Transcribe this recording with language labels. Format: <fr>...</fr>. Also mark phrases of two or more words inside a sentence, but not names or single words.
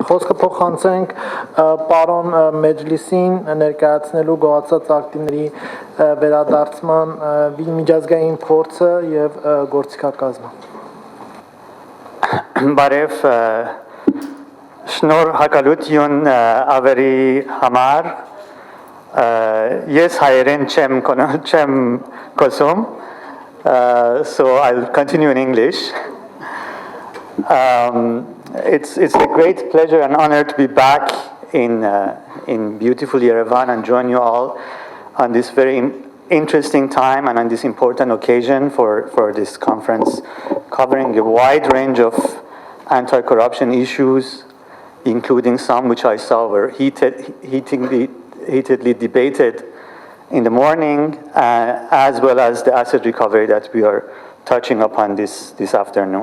<hy>խոսքը փոխանցենք պարոն Մեջլեսսին ներկայացնելու գոհացած ակտիվների վերադարձման միջազգային փորձը եւ գործիքակազմը։ Բարև շնորհակալություն ավերի համար ես հայերեն չեմ խոսում,</hy> <en>so I'll continue in English. It's a great pleasure and honor to be back in beautiful Yerevan and join you all on this very interesting time and on this important occasion for this conference, covering a wide range of anti-corruption issues, including some which I saw were heatedly debated in the morning, as well as the asset recovery that we are touching upon this afternoon.</en>